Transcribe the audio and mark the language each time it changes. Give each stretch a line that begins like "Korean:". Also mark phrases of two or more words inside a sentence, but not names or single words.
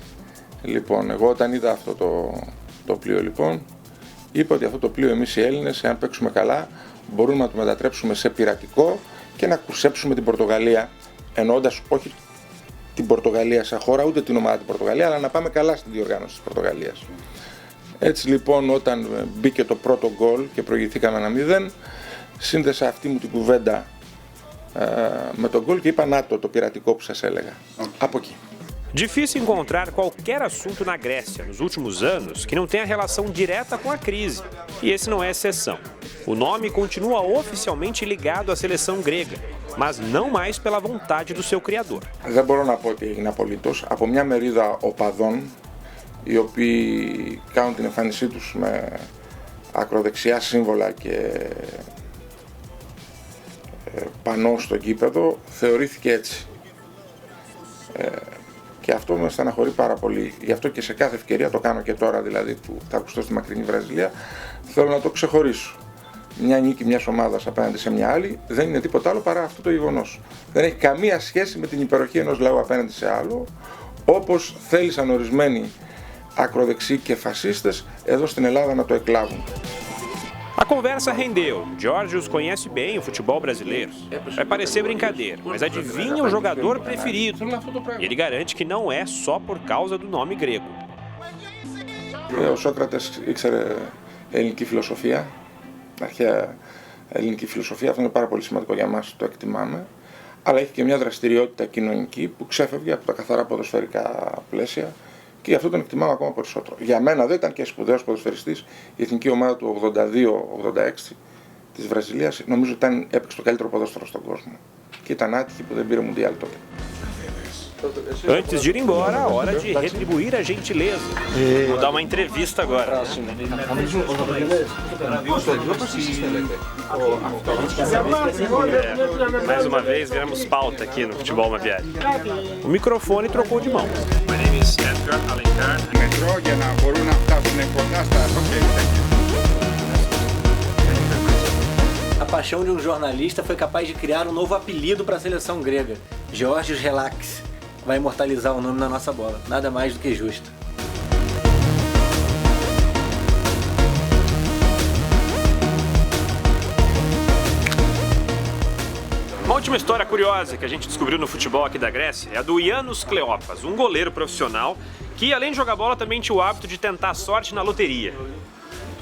Greek: Λοιπόν, εγώ όταν είδα αυτό το πλοίο λοιπόν, είπα ότι αυτό το πλοίο εμείς οι Έλληνες, εάν παίξουμε καλά, μπορούμε να το μετατρέψουμε σε πειρατικό και να κουρσέψουμε την Πορτογαλία, εννοώντας όχι την Πορτογαλία σαν χώρα, ούτε την ομάδα την Πορτογαλία, αλλά να πάμε καλά στη διοργάνωση της Πορτογαλίας. Έτσι λοιπόν, όταν μπήκε το πρώτο γκολ και προηγηθήκαμε 1-0, σύνδεσα αυτή μου την κουβέντα με τον γκολ και είπα να το πειρατικό που σας έλεγα. Από εκεί.
Portuguese: Difícil encontrar qualquer assunto na Grécia nos últimos anos que não tenha relação direta com a crise, e esse não é exceção. O nome continua oficialmente ligado à seleção grega, mas não mais pela vontade do seu criador.
Greek: Δεν μπορώ να πω ότι έγινε απολύτως. Από μια μερίδα οπαδών, οι οποίοι κάνουν την εμφάνισή τους με ακροδεξιά σύμβολα και πανώ στο γήπεδο, θεωρήθηκε έτσι. Και αυτό με στεναχωρεί πάρα πολύ. Γι' αυτό και σε κάθε ευκαιρία, το κάνω και τώρα δηλαδή που θα ακουστώ στη μακρινή Βραζιλία, θέλω να το ξεχωρίσω. Μια νίκη μιας ομάδας απέναντι σε μια άλλη δεν είναι τίποτα άλλο παρά αυτό το γεγονός. Δεν έχει καμία σχέση με την υπεροχή ενός λαού απέναντι σε άλλο, όπως θέλησαν oρισμένοι ακροδεξιοί και φασίστες εδώ στην Ελλάδα να το εκλάβουν.
Portuguese: A conversa rendeu. Georgios conhece bem o futebol brasileiro. Vai parecer brincadeira, mas adivinha o jogador preferido. E ele garante que não é só por causa do nome grego. Ο Σόκρατες ήξερε ελληνική φιλοσοφία, αρχαία ελληνική φιλοσοφία, αυτό είναι πάρα πολύ σημαντικό για μας, το εκτιμάμε. Αλλά έχει και μια δραστηριότητα κοινωνική που ξέφευγε από τα καθαρά ποδοσφαιρικά πλαίσια. Και γι' αυτό τον εκτιμάω ακόμα περισσότερο. Για μένα δεν ήταν και σπουδαίος ποδοσφαιριστής. Η εθνική ομάδα του 82-86 της Βραζιλίας νομίζω ότι έπαιξε το καλύτερο ποδόσφαιρο στον κόσμο. Και ήταν άτυχη που δεν πήρε Μουντιάλ τότε. Antes de ir embora, a hora de retribuir a gentileza. Vou dar uma entrevista agora. Mais uma vez, viramos pauta aqui no Futebol Maviari. O microfone trocou de mão.
English: My name is Edgar Alencar.
Greek: Για να μπορούν να φτάσουν κοντά στα
Portuguese: A paixão de um jornalista foi capaz de criar um novo apelido para a seleção grega, Georgios Relakis. Vai imortalizar o nome na nossa bola, nada mais do que justo. Uma última história curiosa que a gente descobriu no futebol aqui da Grécia é a do Yiannis Kleopas, um goleiro profissional que, além de jogar bola, também tinha o hábito de tentar sorte na loteria.